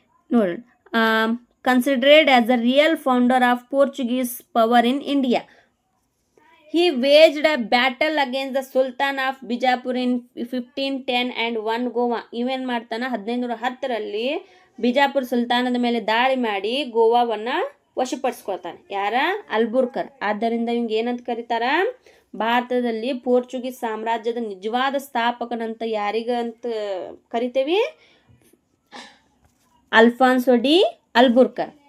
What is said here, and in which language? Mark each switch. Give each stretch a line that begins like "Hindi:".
English: ನೋಡಿ, considered as the real founder of Portuguese power in India. He waged a battle against the Sultan of Bijapur in 1510 and won Goa.
Kannada: ಇವೇನು ಮಾಡ್ತಾನೆ, 1510ರಲ್ಲಿ ಬಿಜಾಪುರ ಸುಲ್ತಾನದ ಮೇಲೆ ದಾಳಿ ಮಾಡಿ ಗೋವಾವನ್ನು ವಶಪಡಿಸ್ಕೊಳ್ತಾನೆ. ಯಾರ, ಅಲ್ಬುರ್ಕರ್. ಆದ್ದರಿಂದ ಇವಂಗೆ ಏನಂತ ಕರೀತಾರ, ಭಾರತದಲ್ಲಿ ಪೋರ್ಚುಗೀಸ್ ಸಾಮ್ರಾಜ್ಯದ ನಿಜವಾದ ಸ್ಥಾಪಕನಂತ ಯಾರಿಗಂತ ಕರಿತೇವಿ, ಅಲ್ಫಾನ್ಸೋ ಡಿ ಅಲ್ಬುರ್ಕರ್.